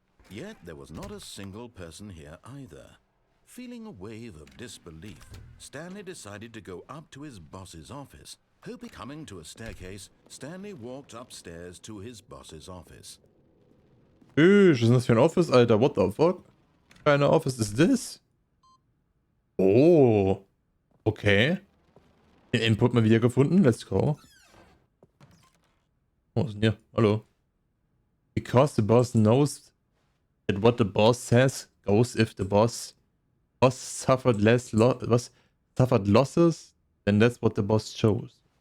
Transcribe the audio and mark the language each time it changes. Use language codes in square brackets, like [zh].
[en] Yet there was not a single person here either. Feeling a wave of disbelief, Stanley decided to go up to his boss's office. Coming to a staircase, Stanley walked upstairs to his boss's office. [de] Was ist das für ein Office, Alter? [en] What the fuck? [de] Keine Office ist das? Oh. Okay. Den Input mal wieder gefunden. [en] Let's go. [de] Was ist denn hier? Hallo. [en] Because the boss knows that what the boss says goes if the boss suffered suffered losses, then that's what the boss chose.